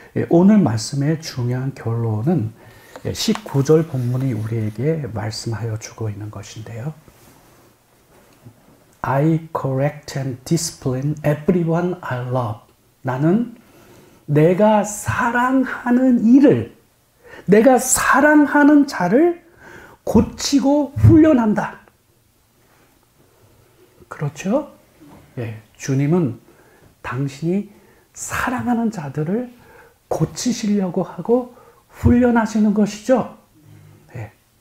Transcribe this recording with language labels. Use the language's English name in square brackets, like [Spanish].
[Korean] 오늘 말씀의 중요한 결론은 19절 본문이 우리에게 말씀하여 주고 있는 것인데요. [English] I correct and discipline everyone I love. [Korean] 나는 내가 사랑하는 일을, 내가 사랑하는 자를 고치고 훈련한다. 그렇죠? 예, 주님은 당신이 사랑하는 자들을 고치시려고 하고 훈련하시는 것이죠. 예.